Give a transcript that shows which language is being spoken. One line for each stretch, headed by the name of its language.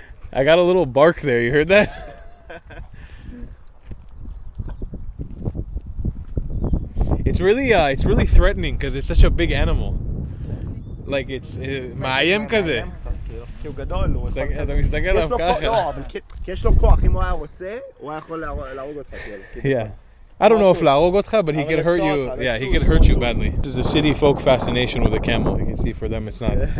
English: I got a little bark there. You heard that? It's really threatening because it's such a big animal. Like it's
Hebrew: מאיים כזה. כי הוא גדול, אתה מסתכל עליו ככה. כי יש לו כוח, אם הוא היה רוצה, הוא היה יכול להרוג אותך.
English: Yeah. I don't know if
Hebrew: להרוג אותך,
English: but he could hurt you. Yeah, he could hurt you badly. This is a city folk fascination with a camel. You can see for them it's not.